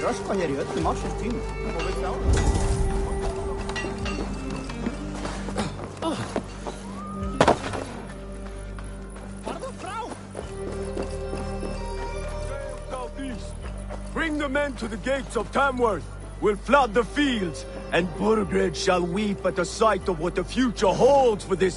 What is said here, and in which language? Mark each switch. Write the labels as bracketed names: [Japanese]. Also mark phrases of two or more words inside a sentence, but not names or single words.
[Icelandic] röskva hér í öllum ársins tímum og við klárum. [English] Bring the men to the gates of Tamworth. We'll flood the fields, and Burgred shall weep at the sight of what the future holds for this...